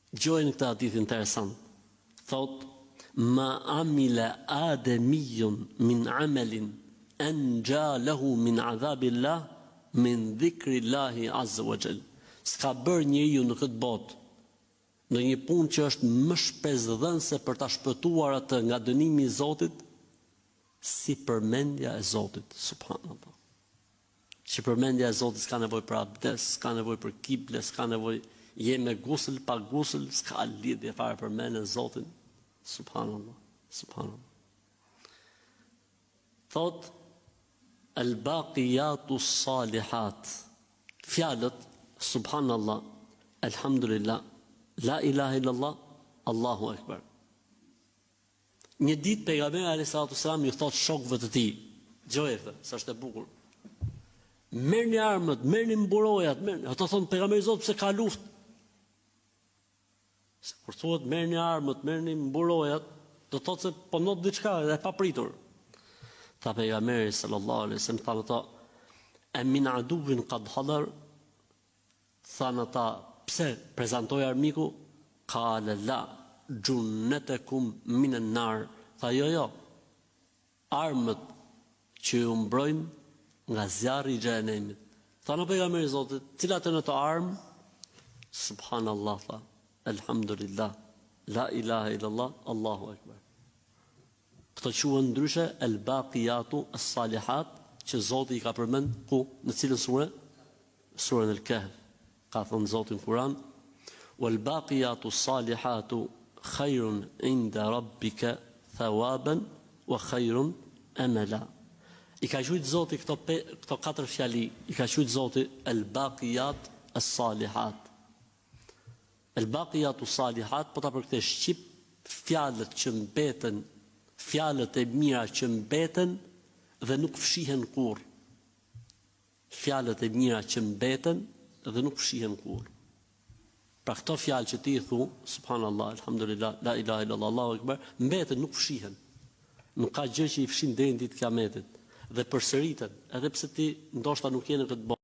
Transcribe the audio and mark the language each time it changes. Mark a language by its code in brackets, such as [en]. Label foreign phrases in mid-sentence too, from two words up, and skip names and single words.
[sq] Gjojnë këtë hadith interesant. Thot, [ar] ما عمل آدمي من عمل أنجى له من عذاب الله من ذكر الله عز وجل. [sq] S'ka bërë njeriu në këtë botë në një punë që është më shpesdhënëse për ta shpëtuar atë nga dënimi i Zotit, si përmendja e Zotit, subhanallah. Që përmendja e Zotit s'ka nevojë për abdes, s'ka nevojë për kible, s'ka nevojë je me gusl, pa gusl, s'ka lidhje fare për mendjen e Zotit. [ar] سبحان الله، سبحان الله. Thot الباقيات الصالحات. Fjalët سبحان الله، الحمد لله، لا إله إلا الله، الله أكبر. [sq] Një ditë pejgamberi [ar] عليه السلام [sq] ju thot shokëve të tij, dëgjoj këtë, sa është e bukur. Merrni armët, merrni mburojat, merrni. Ata thon pejgamberi Zot pse ka luftë. Kur thuhet merrni armët, merrni mburojat, do thotë se po not diçka e papritur. Tha pejgamberi [ar] صلى الله عليه وسلم, [sq] tha ata, [ar] "أمن عدو قد حضر?" [sq] Than ata, pse prezantoi armiku? [ar] قال لا جنتكم من النار. [sq] Tha jo, armët që ju mbrojnë nga zjarri i xhenemit. Tha në pejgamberi Zotit, cilat janë ato armë? Subhanallah, tha, [ar] الحمد لله، لا إله إلا الله، الله أكبر. [sq] Këto quhen ndryshe [ar] الباقيات الصالحات, [sq] që Zoti i ka përmend ku, në cilën sure? Surën al-Kahf. Ka thënë Zoti në Kur'an, [ar] والباقيات الصالحات خير عند ربك ثوابا وخير أملا. [sq] I ka thujt Zoti këto katër fjali, i ka thujt Zoti [ar] الباقيات الصالحات. الباقيات الصالحات, [sq] po ta përkthesh shqip, fjalët që mbeten, fjalët e mira që mbeten dhe nuk fshihen kurrë. Fjalët e mira që mbeten dhe nuk fshihen kurrë. Pra këto fjalë që ti i thu, [ar] سبحان الله، الحمد لله، لا إله إلا الله، الله أكبر, [sq] mbeten, nuk fshihen. Nuk ka gjë që i fshin deri në ditë kiametit dhe përsëriten, edhe pse ti ndoshta nuk je në këtë botë.